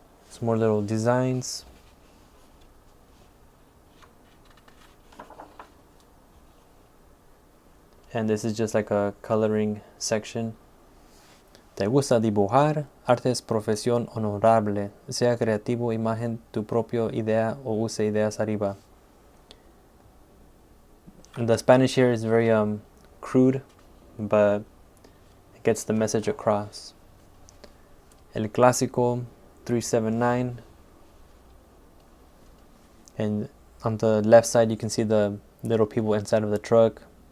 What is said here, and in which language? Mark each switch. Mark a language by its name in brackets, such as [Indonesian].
[English] Some more little designs. And this is just like a coloring section. [Spanish] ¿Te gusta dibujar? Arte es profesión honorable. Sea creativo, imagen tu propia idea o use ideas arriba. [English] And the Spanish here is very crude, but it gets the message across. [Spanish] El Clásico 379. [English] And on the left side you can see the little people inside of the truck.